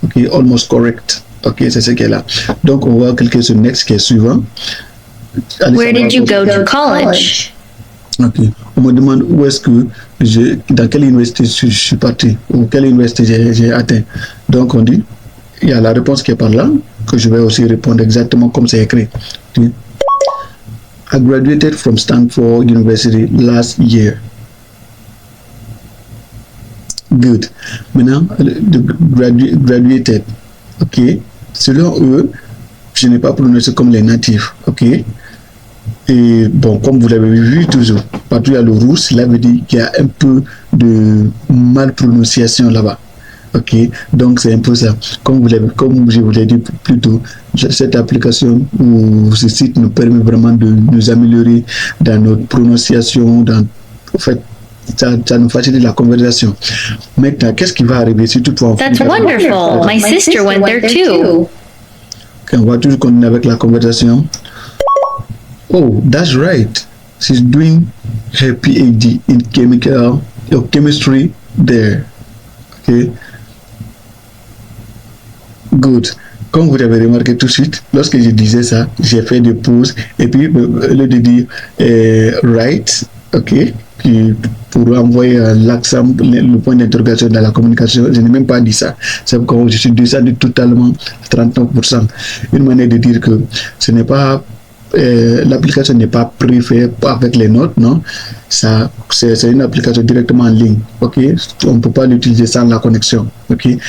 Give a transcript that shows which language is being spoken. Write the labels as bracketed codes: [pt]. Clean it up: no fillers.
[fr] OK, [en] almost correct. [fr] OK, c'est ce qu'elle a. Donc, on va cliquer sur Next qui est suivant. [en] Where did you go to college? [fr] OK, on me demande où est-ce que dans quelle université je suis parti, ou quelle université j'ai atteint. Donc, on dit il y a la réponse qui est par là, que je vais aussi répondre exactement comme c'est écrit. [en] I graduated from Stanford University last year. Good. [fr] Maintenant, graduated. Ok. Selon eux, je n'ai pas prononcé comme les natifs. Ok. Et bon, comme vous l'avez vu toujours, partout il y a le rouge, cela veut dire qu'il y a un peu de mal prononciation là-bas. Ok, donc c'est un peu ça. Comme je vous l'ai dit plus tôt, cette application ou ce site nous permet vraiment de nous améliorer dans notre prononciation. En fait, ça nous facilite la conversation. Maintenant, qu'est-ce qui va arriver si toutefois [en] That's wonderful. My sister went there too. [fr] On va toujours continuer avec la conversation. [en] Oh, that's right. She's doing her PhD in chemistry there. Okay. Good. [fr] Comme vous avez remarqué tout de suite, lorsque je disais ça, j'ai fait des pauses et puis le de dire right, ok, puis pour envoyer l'accent, le point d'interrogation dans la communication, je n'ai même pas dit ça. C'est pourquoi je suis descendu totalement 39%. Une manière de dire que ce n'est pas l'application n'est pas préfaite avec les notes, non, ça c'est une application directement en ligne, ok, on ne peut pas l'utiliser sans la connexion, ok.